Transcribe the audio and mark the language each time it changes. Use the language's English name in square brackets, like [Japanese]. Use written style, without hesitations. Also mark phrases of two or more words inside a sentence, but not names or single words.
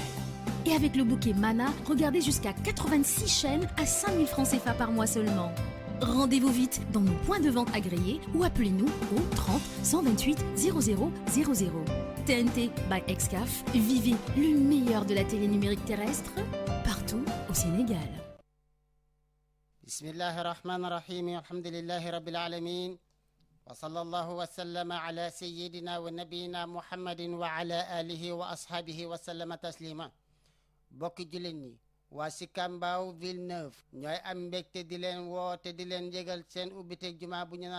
[French] Et avec le bouquet Mana, regardez jusqu'à 86 chaînes à 5 000 francs CFA par mois seulement. Rendez-vous vite dans nos points de vente agréés ou appelez-nous au 30 128 0000. TNT by Excaf, vivez le meilleur de la télé numérique terrestre partout au Sénégal. [Arabic] بسم الله الرحمن الرحيم الحمد لله رب العالمين وصلى الله وسلم على سيدنا ونبينا محمد وعلى آله وأصحابه وسلم تسليما [Wolof] bokki jullit ñi waa Sicap Mbao Villeneuve ñooy am mbégte di leen woote di leen yëgal seen ubbiteg juma bu ñu nar